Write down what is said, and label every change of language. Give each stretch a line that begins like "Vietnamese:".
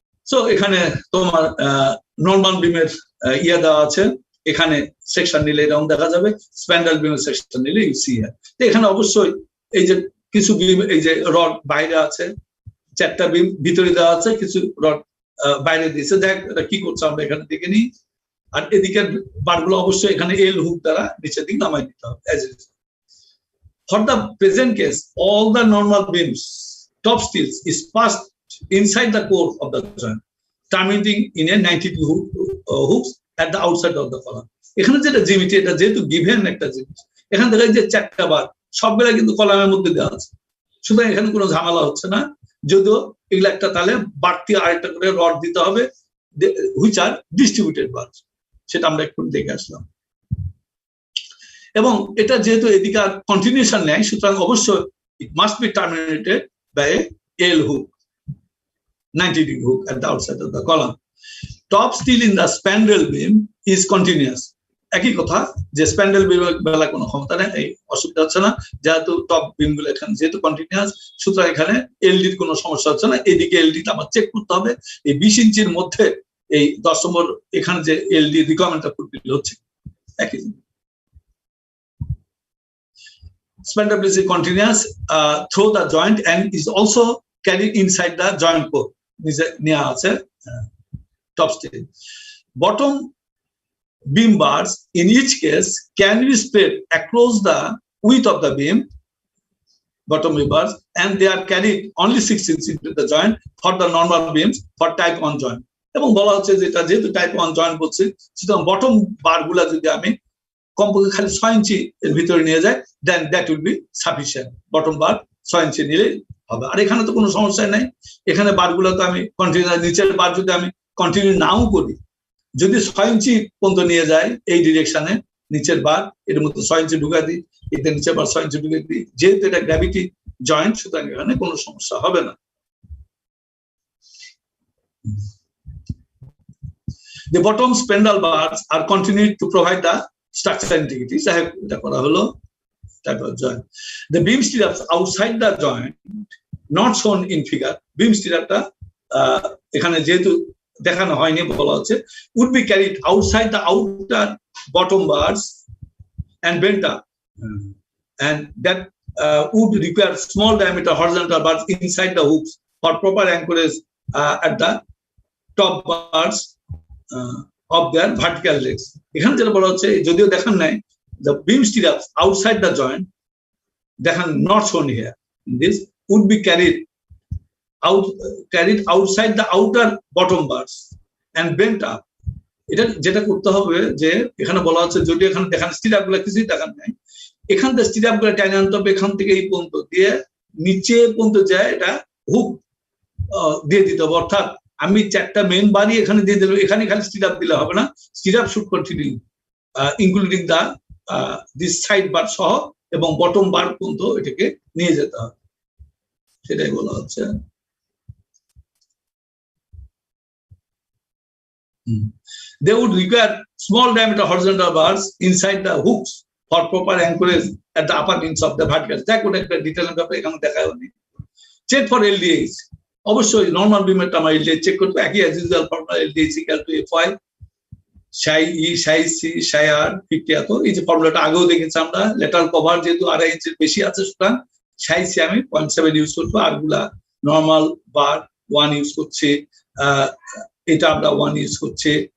Bangla: So এখানে তোমার normal বিমের ইয়া দেওয়া আছে, এখানে সেকশন নিলে এরকম দেখা যাবে, স্প্যান্ডাল বিমের সেকশন নিলে
English: You see here.
Bangla: তো এখানে অবশ্যই এই যে কিছু বিম, এই যে রড বাইরে আছে, 4টা বিম ভিতরে দেওয়া আছে, কিছু রড বাইরে দিয়েছে, দেখ এটা কি করছে আমরা এখানে দেখে নিই। আর এদিকের বারগুলো অবশ্যই এখানে এল হুক দ্বারা নিচের দিকে নামাই দিতে হবে।
English: For the present case, all the normal beams, top steels is passed inside the core of the joint, terminating in a 92 hooks at the outside of the column.
Bangla: এখানে যেটা জিওমেট্রি, এটা যেহেতু গিভেন একটা জিনিস, এখানে দেখা যায় যে 4টা বার সবগুলা কিন্তু কলামের মধ্যে দেওয়া আছে, সুতরাং এখানে কোনো ঝামেলা হচ্ছে না। যদিও এগুলো একটা তাহলে বাড়তি আরেকটা করে রড দিতে হবে,
English: which are distributed bar,
Bangla: সেটা আমরা একটু দেখে আসলাম। এবং এটা যেহেতু এদিকে আর কন্টিনিউশন নেয়, সুতরাং অবশ্যই
English: It must be terminated by L hook, 90 degree hook at the outside of the column. Top steel in the spandrel beam is continuous.
Bangla: একই কথা যে স্প্যান্ডেল বিমের বেলা কোনো ক্ষমতা নেই, এই অসুবিধা হচ্ছে না, যেহেতু টপ বিম গুলো এখানে যেহেতু কন্টিনিউয়াস, সুতরাং এখানে এলডির কোনো সমস্যা হচ্ছে না। এদিকে এলডি আমার চেক করতে হবে, এই 20 ইঞ্চির মধ্যে এই 10 নম্বর এখানে যে এলডি রিকোয়ারমেন্টটা ফুলফিল হচ্ছে একই।
English: Spandrel is continuous through the joint and is also carried inside the joint core.
Bangla: নেওয়া আছে top steel.
English: Bottom beam bars in each case can be spread across the width of the beam, bottom beam bars, and they are carried only 6 inches into the joint for the normal beams for type 1 joint.
Bangla: এবং বলা হচ্ছে যে এটা যেহেতু type 1 joint বলছে, সুতরাং bottom বার গুলা যদি আমি কমপক্ষে খালি 6 ইঞ্চি এর ভিতরে নিয়ে যায়,
English: Then that will be sufficient.
Bangla: Bottom বার 6 ইঞ্চি নিলে হবে। আর এখানে তো কোনো সমস্যা নাই, এখানে বারগুলো তো আমি কন্টিনিউ, নিচের বার যদি আমি কন্টিনিউ নাও করি, যদি 6 ইঞ্চি পর্যন্ত নিয়ে যায় এই ডিরেকশনে, নিচের বার এর মধ্যে 6 ইঞ্চি ঢুকা দিই, এতে নিচের বার 6 ইঞ্চি ঢুকে দিই, যেহেতু এটা গ্র্যাভিটি জয়েন্ট, সুতরাং এখানে কোনো সমস্যা হবে না।
English: The bottom spandrel bars are continued to provide the structural integrity.
Bangla: এটা করা হলো type of joint.
English: The beam stirrups outside the joint, not shown in figure,
Bangla: beam stirrupটা এখানে যেহেতু দেখানো হয়নি বলা হচ্ছে,
English: would be carried outside the outer bottom bars and bent up, and that would require small diameter horizontal bars inside the hooks for proper anchorage at the top bars of their vertical legs.
Bangla: এখানে যেটা বলা হচ্ছে, যদিও দেখান নাই,
English: the beam stirrups outside the joint, দেখান not shown here, this would be carried outside the outer bottom bars and bent up,
Bangla: এটা যেটা করতে হবে যে এখানে বলা হচ্ছে যদি এখানে দেখান স্টিরাপ গুলা কিছুই দেখান নাই, এখান থেকে স্টিরাপ গুলা টাইনে আনতে হবে, এখান থেকে এই পর্যন্ত দিয়ে নিচে পর্যন্ত যায় এটা হুক দিয়ে দিতে হবে। অর্থাৎ আমি 4টা মেন বাড়ি এখানে দিয়ে দিলাম, এখানে খালি স্টিরাপ দিলে হবে না,
English: stirrup should continue including the this side
Bangla: bar সহ এবং বটম বার পর্যন্ত এটাকে নিয়ে যেতে হবে, সেটাই বলা হচ্ছে।
English: They would require small diameter horizontal bars inside the hooks for proper anchorage at the upper ends of the vertical.
Bangla: দেখ ওটা একটা ডিটেইলের ব্যাপারে এখানে দেখা হয়নি। চেক ফর এলডিএইচ, অবশ্যই নরমাল বিমের আমার এলডিএইচ চেক করতে একই
English: as usual formula,
Bangla: LDH equal to FI Sai E Sai C সাই আর 50 এত, এই যে ফর্মুলাটা আগেও দেখেছি আমরা। লেটারাল কভার যেহেতু 2.5 ইঞ্চির বেশি আছে, সুতরাং সাই সি আমি 0.7 ইউজ করবো, আর গুলা নরমাল বার 1 ইউজ করছি, এটা আমরা 1 ইউজ করছি।